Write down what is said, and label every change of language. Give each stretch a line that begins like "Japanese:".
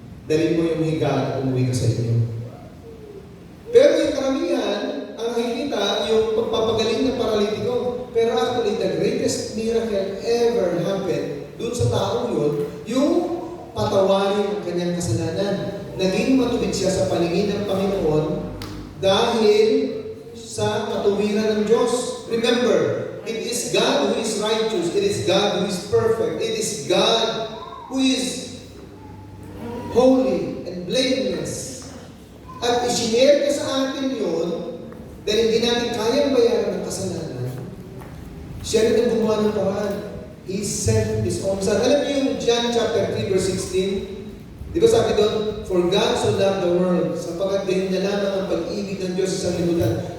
Filipino: Dalhin mo yung higaan at umuwi ka sa inyo. Pero yung karamihan, ang nakikita, yung pagpapagaling ng paralitiko. Pero actually,
English: the greatest miracle ever happened
Filipino: doon sa taong yun, yung patawarin ang kanyang kasalanan. Naging matubig siya sa paningin ng Panginoon dahil sa katuwiran ng Diyos.
English: Remember, it is God who is righteous. It is God who is perfect. It is God who is holy and blameless.
Filipino: At isinare niya sa atin yun dahil hindi natin kayang bayaran ng kasalanan. Siya rin ang gumawa ng paraan.
English: He sent His own Son.
Filipino: Alam niyo yung John chapter 3 verse 16? Di ba sabi doon,
English: for God so loved the world,
Filipino: sapagkat ganyan niya lamang ang pag-ibig ng Diyos sa sanglibutan.